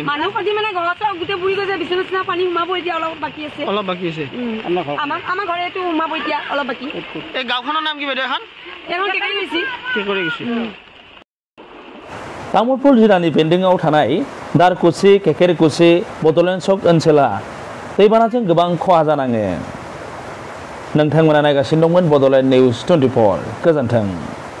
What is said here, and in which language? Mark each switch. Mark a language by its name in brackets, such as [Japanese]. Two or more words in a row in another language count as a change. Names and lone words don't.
[Assamese] মানুহ ক্ষতি মানে ঘৰত গোটেই বুৰি গৈছে, বিচনা পানী সোমাব এতিয়া অলপ বাকী আছে। আমাৰ ঘৰে এইটো সোমাব এতিয়া অলপ বাকী। এই গাঁওখনৰ নাম কি বাইদেউ? এখন কেকেৰকুচি। [Bodo] तामुलपुर जिल्लानि बेन्दोंआव थानाय दारकुसि केकेरकुसि बड'लेण्ड सक ओनसोला दैबानाजों गोबां खहा जानाङो। नोंथांमोना नायगासिनो दंमोन बड'लेण्ड निउज 24। गोजोन्थों।